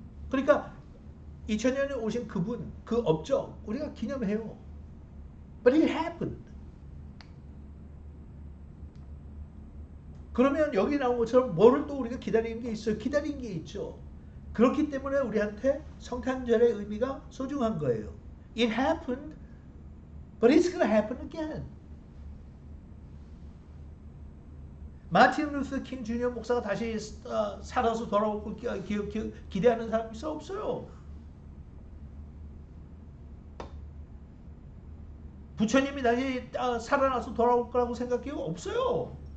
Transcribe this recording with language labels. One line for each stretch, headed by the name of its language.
Korean: 그러니까 2000년에 오신 그분, 그 업적 우리가 기념해요.
English: But it happened.
Korean: 그러면 여기 나온 것처럼 뭐를 또 우리가 기다리는 게 있어요? 기다린 게 있죠. 그렇기 때문에 우리한테 성탄절의 의미가 소중한 거예요.
English: It happened, but it's going to happen again.
Korean: 마틴 루터 킹 주니어 목사가 다시 살아서 돌아올 걸 기대하는 사람이 있어? 없어요. 부처님이 다시 살아나서 돌아올 거라고 생각해요? 없어요.